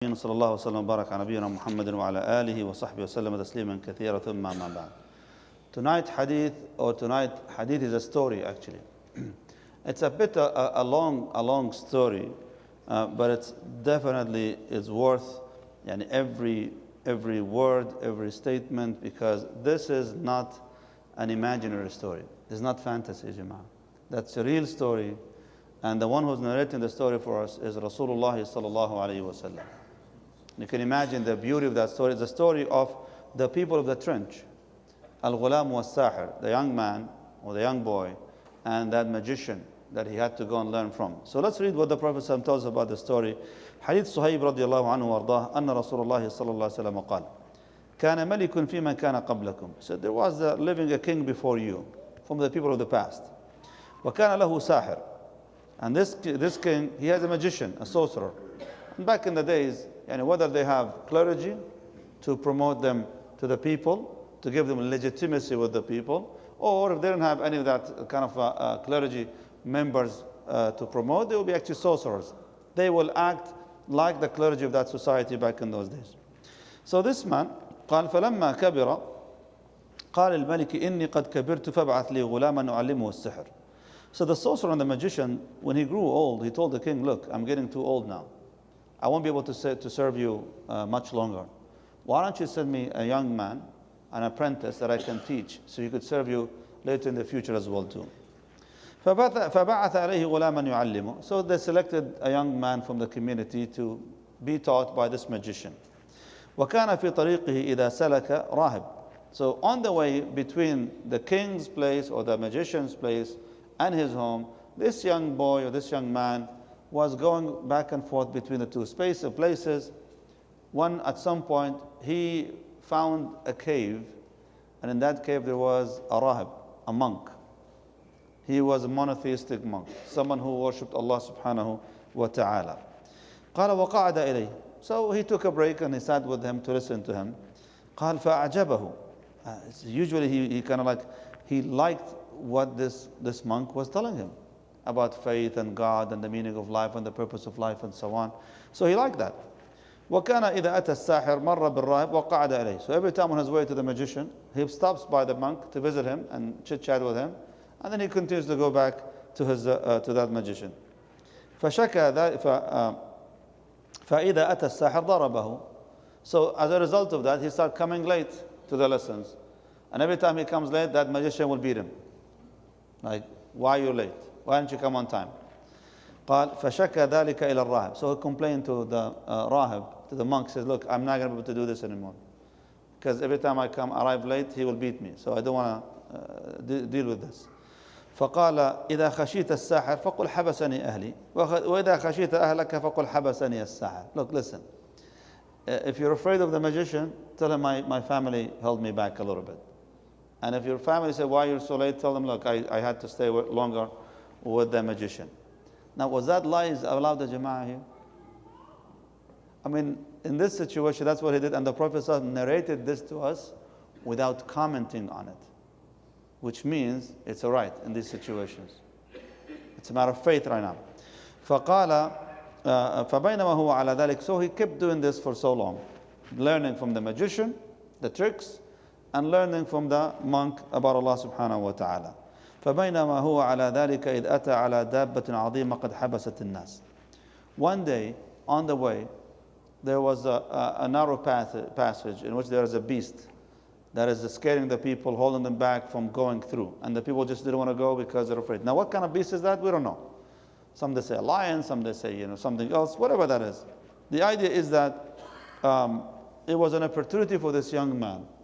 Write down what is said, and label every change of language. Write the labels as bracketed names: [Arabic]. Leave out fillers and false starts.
[Arabic] صلى الله وسلم وبارك على نبينا محمد وعلى آله وصحبه وسلم تسليما كثيرا ثم أما بعد. [English] Tonight hadith is a story actually. It's a bit a long story, but it's definitely is worth every word, every statement, because this is not an imaginary story. It's not fantasy, Jama'ah. That's a real story, and the one who's narrating the story for us is Rasulullah sallallahu alaihi wasallam. You can imagine the beauty of that story. It's the story of the people of the trench, Al-Ghulam was-Sahir, the young man or the young boy, and that magician that he had to go and learn from. So let's read what the Prophet tells us about the story. [Arabic] Hadith Suhaib radiallahu anhu وارضاه أن رسول الله صلى الله عليه وسلم قال كان ملك في من كان قبلكم. [English] So there was living a king before you, from the people of the past. [Arabic] وكان له ساحر. [English] And this king, he has a magician, a sorcerer. And back in the days, whether they have clergy to promote them to the people, to give them legitimacy with the people, or if they don't have any of that kind of clergy members to promote, they will be actually sorcerers. They will act like the clergy of that society back in those days. So this man, [Arabic] قال فلما كبر قال الملك إني قد كبرت فابعث لي غلاما أعلمه السحر. [English] So the sorcerer and the magician, when he grew old, he told the king, look, I'm getting too old now. I won't be able to serve you much longer. Why don't you send me a young man, an apprentice that I can teach, so he could serve you later in the future as well too. [Arabic] فبعث عليه غلاما يعلمه. [English] So they selected a young man from the community to be taught by this magician. [Arabic] وكان في طريقه إذا سلك راهب. [English] So on the way between the king's place or the magician's place and his home, this young boy or this young man was going back and forth between the two places. One, at some point, he found a cave, and in that cave there was a rahib, a monk. He was a monotheistic monk, someone who worshipped Allah subhanahu wa ta'ala. [Arabic] قال وقعد إليه. [English] So he took a break and he sat with him to listen to him. [Arabic] قال فأعجبه. [English] Usually he liked what this monk was telling him about faith and God and the meaning of life and the purpose of life and so on. So he liked that. [Arabic] وكان إذا أتى الساحر مر بالراهب وقعد عليه. [English] So every time on his way to the magician, he stops by the monk to visit him and chit-chat with him, and then he continues to go back to that magician. [Arabic] فشكى فإذا أتى الساحر ضربه. [English] So as a result of that, he started coming late to the lessons, and every time he comes late, that magician will beat him. Like, why are you late? Why don't you come on time? [Arabic] قال فشكى ذلك إلى الراهب. [English] So he complained to the rahib, to the monk, says, look, I'm not going to be able to do this anymore, because every time I arrive late, he will beat me. So I don't want to deal with this. [Arabic] فقال إذا خشيت الساحر فقل حبسني أهلي وإذا خشيت أهلك فقل حبسني الساحر. [English] Look, listen. If you're afraid of the magician, tell him my family held me back a little bit. And if your family say, why you're so late, tell them, look, I had to stay longer with the magician. Now, was that lies allowed the Jama'ah here? I mean, in this situation, that's what he did. And the Prophet narrated this to us without commenting on it, which means it's all right in these situations. It's a matter of faith right now. [Arabic] فقال فبينما هو على ذلك. [English] So he kept doing this for so long, learning from the magician, the tricks, and learning from the monk about Allah subhanahu wa ta'ala. [Arabic] فبينما هو على ذلك إذ أتى على دابة عظيمة قد حبست الناس. [English] One day, on the way, there was a narrow passage in which there is a beast that is scaring the people, holding them back from going through. And the people just didn't want to go because they're afraid. Now, what kind of beast is that? We don't know. Some they say a lion, some they say something else, whatever that is. The idea is that it was an opportunity for this young man.